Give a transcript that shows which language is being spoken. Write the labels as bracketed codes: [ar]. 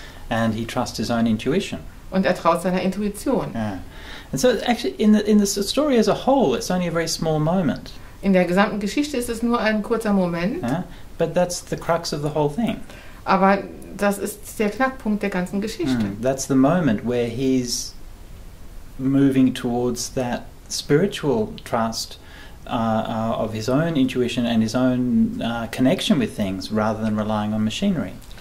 [en] And he trusts his own intuition. [de] Und er traut seiner Intuition. [en] Yeah. And so actually in the story as a whole, it's only a very small moment. [de] In der gesamten Geschichte ist es nur ein kurzer Moment. [en] Yeah? But that's the crux of the whole thing. [de] Aber das ist der Knackpunkt der ganzen Geschichte. [en] That's the moment where he's moving towards that spiritual trust of his own intuition and his own connection with things rather than relying on machinery.